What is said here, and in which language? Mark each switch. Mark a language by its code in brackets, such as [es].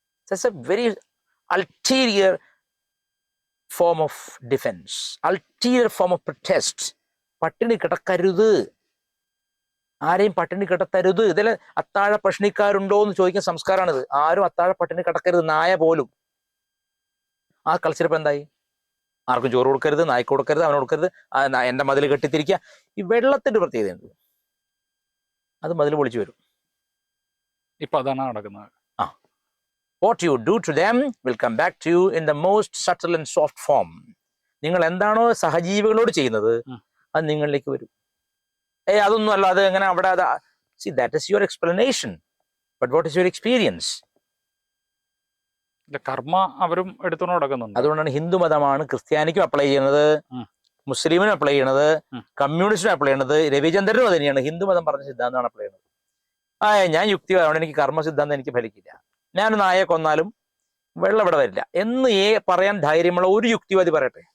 [en] That's a very ulterior form of defense, ulterior form of protest. [ml] പട്ടിണി കിടക്കരുത്, ആരെയും പട്ടിണി കിടത്തരുത്. ഇതിൽ അത്താഴ പട്ടിണിക്കാരുണ്ടോ എന്ന് ചോദിക്കുന്ന സംസ്കാരമാണിത്. ആരും അത്താഴ പട്ടിണി കിടക്കരുത്, നായ പോലും. ആ കൾച്ചർ ഇപ്പം എന്തായി? ആർക്കും ചോറ് കൊടുക്കരുത്, നായ്ക്ക് കൊടുക്കരുത്, അവന് കൊടുക്കരുത്, എൻ്റെ മതിൽ കെട്ടിത്തിരിക്കുക. ഈ വെള്ളത്തിന്റെ പ്രത്യേകതയുണ്ട്, അത് മതിൽ പൊളിച്ചു വരും. ഇപ്പൊ അതാണ് നടക്കുന്നത്. [en] What you do to them will come back to you in the most subtle and soft form. [ml] നിങ്ങൾ എന്താണോ സഹജീവികളോട് ചെയ്യുന്നത്, അത് നിങ്ങളിലേക്ക് വരും. അതൊന്നും അല്ല, അത് എങ്ങനെ അവിടെ [en] see, that is your explanation, but what is your experience? [ml] കർമ്മ അവരും എടുത്തുകൊണ്ട് നടക്കുന്നുണ്ട്. അതുകൊണ്ടാണ് ഹിന്ദു മതമാണ് ക്രിസ്ത്യാനിക്കും അപ്ലൈ ചെയ്യുന്നത്, മുസ്ലിമിനും അപ്ലൈ ചെയ്യണത്, കമ്മ്യൂണിസ്റ്റിനും അപ്ലൈ ചെയ്യണത്, രവിചന്ദ്രനും തന്നെയാണ് ഹിന്ദു മതം പറഞ്ഞ സിദ്ധാന്തമാണ് അപ്ലൈ ചെയ്യുന്നത്. ഞാൻ യുക്തിവാദമാണ്, എനിക്ക് കർമ്മ സിദ്ധാന്തം എനിക്ക് ഫലിക്കില്ല, ഞാൻ നായെ കൊന്നാലും വെള്ളം ഇവിടെ വരില്ല എന്ന് പറയാൻ ധൈര്യമുള്ള ഒരു യുക്തിവാദി പറയട്ടെ.